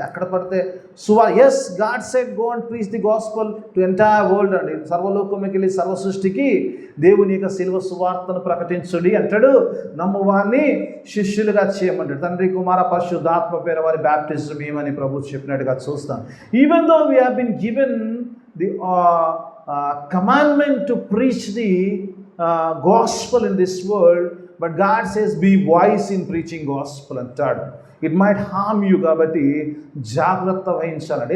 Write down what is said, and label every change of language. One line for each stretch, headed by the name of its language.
Telugu: ఎక్కడ పడితే
English: as God said go and preach the gospel to entire world
Telugu: అండి, సర్వలోకంలోకి వెళ్ళి సర్వ సృష్టికి దేవుని యొక్క శిలువ సువార్తను ప్రకటించుడి అంటాడు. నమ్మువారిని శిష్యులుగా చేయమంటాడు. తండ్రి కుమార పరిశుద్ధాత్మ పేరు వారి బ్యాప్టిజం ఏమని ప్రభు చెప్పినట్టుగా చూస్తాం.
English: Even though we have been given the commandment to preach the gospel in this world, but God says be wise in preaching gospel అంటాడు. It might harm you,
Telugu: కాబట్టి జాగ్రత్త వహించాలండి.